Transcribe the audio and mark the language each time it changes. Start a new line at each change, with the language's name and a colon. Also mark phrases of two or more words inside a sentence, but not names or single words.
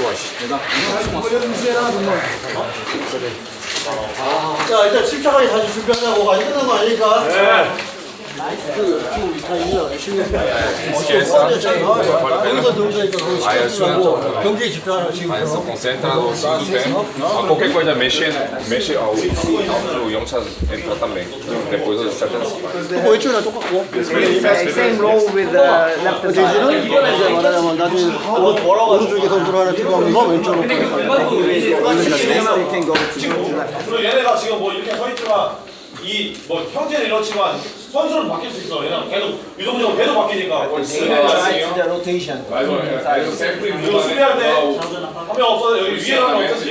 Korean: 자 일단 침착하게 다시 준비하자고. 아직 끝난 거 아니니까. 네. 지금 다 이제 열심히 했어요. 여기서 들어오니까 거기 집중하고 경기에 집중하라고 지금.
Portuguese: Aí são concentrados no segundo tempo. Qualquer coisa mexe o Yongcha entra também. Depois das certas
Korean: 왼쪽이랑 똑같고.
English: Same role with left and
Korean: 대신은 이제 말하자면 나중에 오른쪽에 선수를 하나 들어가면서 왼쪽으로 그리고 얘네가 지금 뭐 이렇게 서 있지만 이 뭐 형태는 이렇지만 선수는 바뀔 수 있어. 왜냐면 계속 유동적으로 계속 바뀌니까. 그리고 수비할 때 한 명 없어도 여기 위에 한 명 없었지.